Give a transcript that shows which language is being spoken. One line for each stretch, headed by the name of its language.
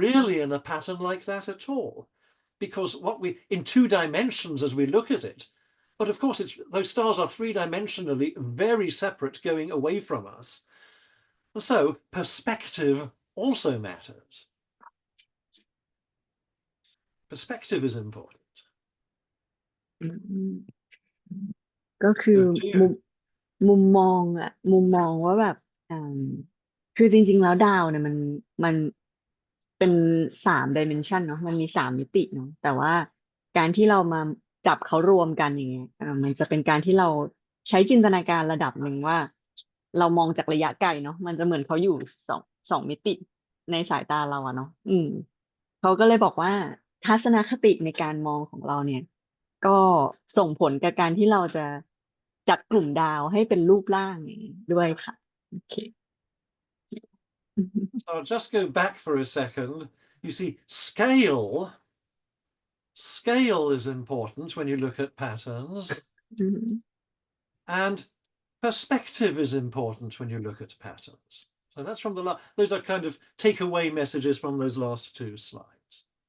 English: really in a pattern like that at all. Because in 2 dimensions as we look at it, but of course those stars are 3 dimensionally very separate going away from us. And so perspective also matters. Perspective is important.
Thai: อืม ก็คือ
English: Oh, do
Thai: มุม
English: you?
Thai: มุมมองว่าแบบอ่าคือจริงๆแล้วดาวเนี่ยมันเป็น3 dimensionเนาะมันมี3 มิติเนาะแต่ว่าการที่เรามาจับเขารวมกันอย่างเงี้ยมันจะเป็นการที่เราใช้จินตนาการระดับหนึ่งว่าเรามองจากระยะไกลเนาะมันจะเหมือนเขาอยู่สองมิติในสายตาเราอะเนาะ เขาก็เลยบอกว่าทัศนคติในการมองของเราเนี่ย ก็ส่งผลกับการที่เราจะจัดกลุ่มดาวให้เป็นรูปร่างอย่างนี้ด้วยค่ะโอเค
English: So I'll just go back for a second. You see, scale is important when you look at patterns, อืม and perspective is important when you look at patterns. So that's from those are kind of takeaway messages from those last 2 slides.